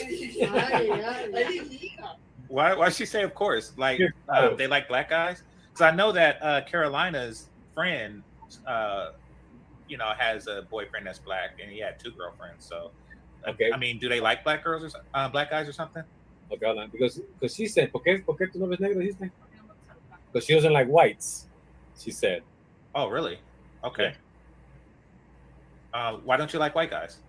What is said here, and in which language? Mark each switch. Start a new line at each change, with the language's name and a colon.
English: Ay, ay, ay. Why she say of course? Like Oh. they like black guys? Because I know that Carolina's friend, you know, has a boyfriend that's black, and he had 2 girlfriends. So, Okay. I mean, do they like black girls or black guys or something? Okay, hold on. Because she said,
Spanish: ¿por qué tu novio es negro? Dijiste?
English: Because she doesn't like whites. She said. Oh, really? Okay. Why don't you like white guys?